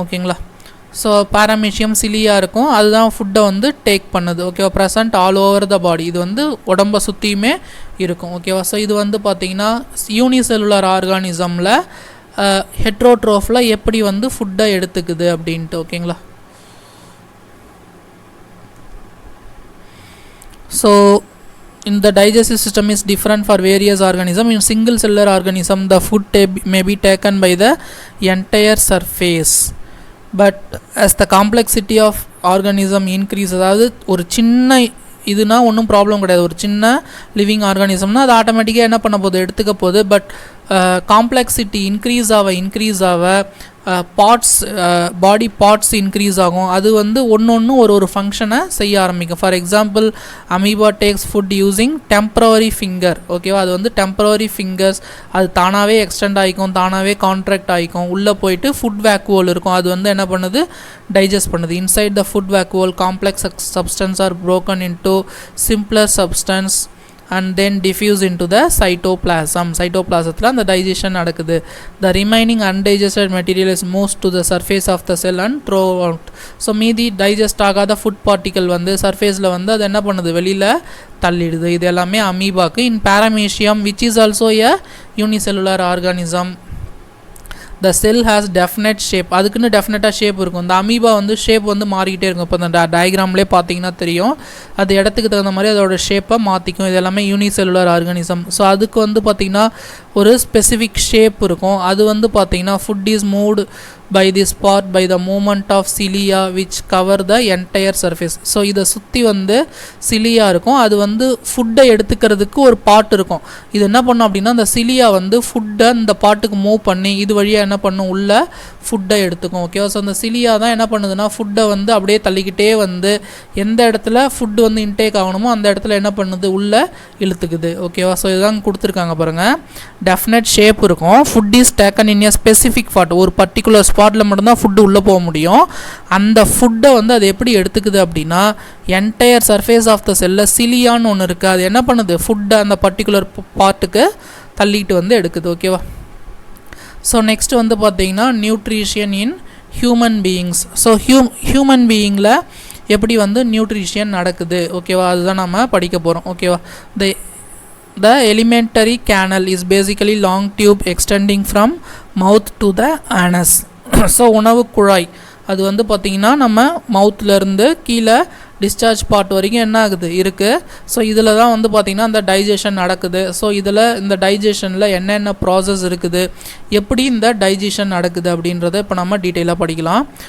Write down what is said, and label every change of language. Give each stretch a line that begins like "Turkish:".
Tamil: ஓகேங்களா, ஸோ பாரமீஷியம் சிலியா இருக்கும். அதுதான் ஃபுட்டை வந்து டேக் பண்ணுது. ஓகேவா,
English: Present all over the body.
Tamil: இது வந்து உடம்பை சுற்றியுமே இருக்கும். ஓகேவா, ஸோ இது வந்து பார்த்திங்கன்னா யூனிசெல்லுலார் ஆர்கானிசமில் ஹெட்ரோட்ரோஃபில் எப்படி வந்து ஃபுட்டை எடுத்துக்குது அப்படின்ட்டு.
English: ஓகேங்களா, so in the digestive system is different for various organisms. In single cellular organism the food may be taken by the entire surface, but as the complexity of organism increases,
Tamil: அதாவது ஒரு சின்ன இதுனா ஒன்றும் ப்ராப்ளம் கிடையாது. ஒரு சின்ன living ஆர்கானிசம்னா அது ஆட்டோமேட்டிக்காக என்ன பண்ண போகுது, எடுத்துக்க போகுது. பட் காம்ப்ளெக்சிட்டி இன்க்ரீஸ் ஆக பார்ட்ஸ், பாடி பார்ட்ஸ் இன்க்ரீஸ் ஆகும். அது வந்து ஒன்று ஒரு ஃபங்க்ஷனை செய்ய ஆரம்பிக்கும்.
English: For example amoeba takes food using temporary finger.
Tamil: ஓகேவா, அது வந்து டெம்பரவரி ஃபிங்கர்ஸ், அது தானாகவே எக்ஸ்டெண்ட் ஆகிக்கும், தானாகவே கான்ட்ராக்ட் ஆகிக்கும். உள்ளே போயிட்டு ஃபுட் வேக்குவல் இருக்கும், அது வந்து என்ன பண்ணுது, டைஜஸ்ட் பண்ணுது.
English: Inside the food vacuole complex substance are broken into simpler substance and then diffuse into the cytoplasm.
Tamil: cytoplasmத்தில் அந்த digestion நடக்குது.
English: The remaining undigested material is moves to the surface of the cell and throw out.
Tamil: So மீதி digest ஆகாத food particle வந்து சர்ஃபேஸில் வந்து அது என்ன பண்ணுது, வெளியில் தள்ளிடுது. இது எல்லாமே அமீபாக்கு.
English: In paramecium which is also a unicellular organism, the cell has definite shape.
Tamil: அதுக்குன்னு டெஃபினட்டாக ஷேப் இருக்கும். இந்த அமீபா வந்து ஷேப் வந்து மாறிக்கிட்டே இருக்கும். இப்போ இந்த டயக்ராம்லேயே பார்த்தீங்கன்னா தெரியும், அது இடத்துக்கு தகுந்த மாதிரி அதோட ஷேப்பை மாற்றிக்கும். இது எல்லாமே யூனிசெல்லுலர் ஆர்கானிசம். ஸோ அதுக்கு வந்து பார்த்திங்கன்னா ஒரு ஸ்பெசிஃபிக் ஷேப் இருக்கும். அது வந்து பார்த்திங்கன்னா
English: Food is moved by this part by the movement of cilia which cover the entire surface.
Tamil: So இதை சுற்றி வந்து சிலியா இருக்கும். அது வந்து ஃபுட்டை எடுத்துக்கிறதுக்கு ஒரு பார்ட் இருக்கும். இது என்ன பண்ணும் அப்படின்னா அந்த சிலியா வந்து ஃபுட்டை இந்த பார்ட்டுக்கு மூவ் பண்ணி இது வழியாக என்ன பண்ணும், உள்ள ஃபுட்டை எடுத்துக்கும். ஓகேவா, ஸோ அந்த சிலியா தான் என்ன பண்ணுதுன்னா ஃபுட்டை வந்து அப்படியே தள்ளிக்கிட்டே வந்து எந்த இடத்துல ஃபுட்டு வந்து இன்டேக் ஆகணுமோ அந்த இடத்துல என்ன பண்ணுது, உள்ளே இழுத்துக்குது. ஓகேவா, ஸோ இதுதான் கொடுத்துருக்காங்க பாருங்கள். டெஃபினட் ஷேப் இருக்கும்.
English: Food is taken in a specific part.
Tamil: ஒரு பர்டிகுலர் ஸ்பாட்டில் மட்டும்தான் ஃபுட்டு உள்ளே போக முடியும். அந்த ஃபுட்டை வந்து அது எப்படி எடுத்துக்குது அப்படின்னா என்டையர் சர்ஃபேஸ் ஆஃப் த செல்லில் சிலியான்னு ஒன்று இருக்குது. அது என்ன பண்ணுது, ஃபுட்டை அந்த பர்டிகுலர் பார்ட்டுக்கு தள்ளிட்டு வந்து எடுக்குது. ஓகேவா, ஸோ நெக்ஸ்ட் வந்து பார்த்தீங்கன்னா nutrition in human beings. So human பீயிங்கில் எப்படி வந்து நியூட்ரிஷன் நடக்குது. ஓகேவா, அதுதான் நம்ம படிக்க போகிறோம்.
English: ஓகேவா, The alimentary canal is basically long tube extending from mouth to the anus.
Tamil: So உணவு குழாய் அது வந்து பார்த்திங்கன்னா நம்ம மவுத்லேருந்து கீழே டிஸ்சார்ஜ் பார்ட் வரைக்கும் என்ன ஆகுது இருக்குது. ஸோ இதில் தான் வந்து பார்த்திங்கன்னா அந்த டைஜஷன் நடக்குது. ஸோ இதில் இந்த டைஜஷனில் என்னென்ன ப்ராசஸ் இருக்குது, எப்படி இந்த டைஜஷன் நடக்குது அப்படின்றத இப்போ நம்ம டீட்டெயிலாக படிக்கலாம்.